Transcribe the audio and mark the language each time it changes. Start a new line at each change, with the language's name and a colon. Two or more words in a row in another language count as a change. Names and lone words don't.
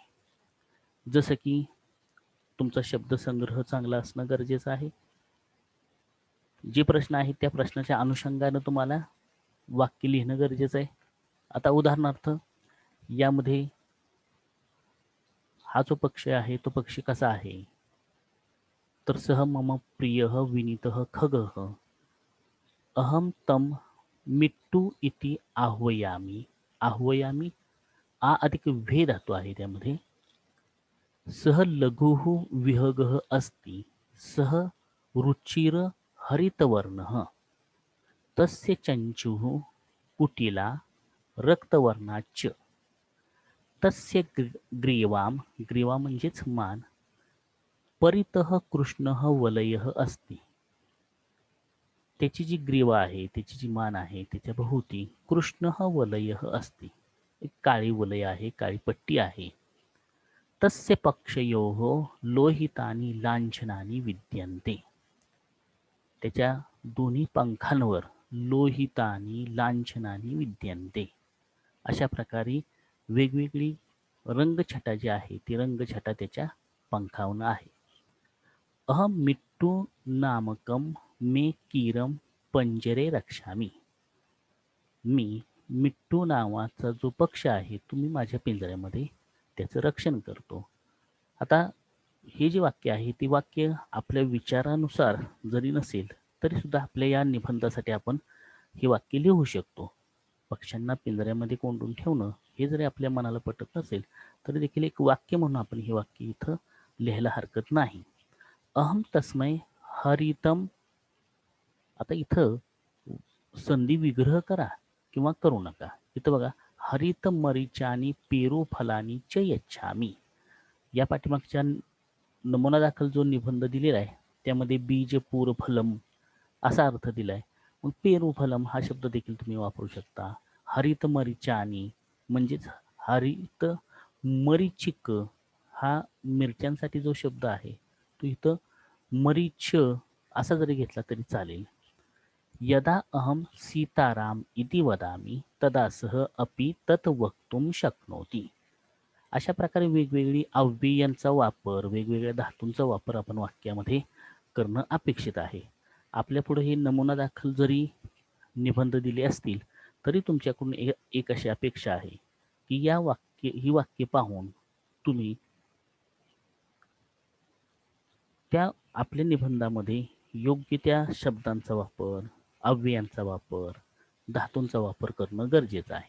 Marathi: जसं की तुमचा शब्दसंग्रह चांगला असणं गरजेचं आहे. जे प्रश्न आहेत त्या प्रश्नाच्या अनुषंगानं तुम्हाला वाक्य लिहिणं गरजेचं आहे. आता उदाहरणार्थ यामध्ये हा जो पक्ष आहे तो पक्षी कसा आहे, तर
Sanskrit: सह मम प्रियः विनीतः खगः अहम तम मिट्टू इति आह्वयामी.
Marathi: आह्वयामी आ अधिक वे धातू आहे त्यामध्ये.
Sanskrit: सह लघुः विहगः अस्ति सह रुचिर हरितवर्णः तस्य चंचुः कुटिला रक्तवर्णाच्च तस्य ग्रीवाम,
Marathi: ग्रीवा म्हणजेच मान,
Sanskrit: परितः कृष्णः वलयः अस्ति.
Marathi: त्याची जी ग्रीवा आहे, त्याची जी मान आहे त्याच्या भोवती
Sanskrit: कृष्णः वलयः अस्ति,
Marathi: एक काळी वलय आहे, काळी पट्टी आहे.
Sanskrit: तस्य पक्षयोः लोहितानि लांछनानि विद्यन्ते.
Marathi: त्याच्या दोन्ही पंखांवर
Sanskrit: लोहितानि लांछनानि विद्यन्ते.
Marathi: अशा प्रकारे वेगवेगळी रंगछटा जी आहे ती रंगछटा त्याच्या पंखावर आहे.
Sanskrit: अहम मिट्टू नामकम मे कीरम पंजरे रक्षामी.
Marathi: मी मिट्टू नावाचा जो पक्ष आहे तो मी माझ्या पिंजऱ्यामध्ये त्याचं रक्षण करतो. आता हे जे वाक्य आहे ते वाक्य आपल्या विचारानुसार जरी नसेल तरी सुद्धा आपल्या या निबंधासाठी आपण हे वाक्य लिहू शकतो. पक्ष्यांना पिंजऱ्यामध्ये कोंडून ठेवणं हे जरी आपल्या मनाला पटत नसेल तरी देखील एक वाक्य म्हणून आपण हे वाक्य इथं लिहायला हरकत नाही.
Sanskrit: अहम तस्मै हरितम.
Marathi: आता इथं संधी विग्रह करा किंवा करू नका. इथं बघा,
Sanskrit: हरित मरीचानी पेरू फलानी च यच्छामी.
Marathi: या पाठीमागच्या नमुना दाखल जो निबंध दिलेला आहे त्यामध्ये
Sanskrit: बीज पूर फलम
Marathi: असा अर्थ दिलाय. मग
Sanskrit: पेरू फलम
Marathi: हा शब्द देखील तुम्ही वापरू शकता.
Sanskrit: हरित मरीचानी
Marathi: म्हणजेच
Sanskrit: हरित मरीचिक
Marathi: हा मिरच्यांसाठी जो शब्द आहे तो इथं मरीच असा जरी घेतला तरी चालेल.
Sanskrit: यदा अहम सीताराम इति वदामि तदा सह अपि तत् वक्तुम शक्नोति.
Marathi: अशा प्रकारे वेगवेगळी अव्ययांचा वापर, वेगवेगळ्या धातूंचा वापर आपण वाक्यामध्ये करणं अपेक्षित आहे. आपल्या पुढे हे नमुना दाखल जरी निबंध दिले असतील तरी तुमच्याकडून एक अशी अपेक्षा आहे की ही वाक्य पाहून तुम्ही त्या आपल्या निबंधामध्ये योग्य त्या शब्दांचा वापर, अव्ययांचा वापर, धातूंचा वापर करणं गरजेचं आहे.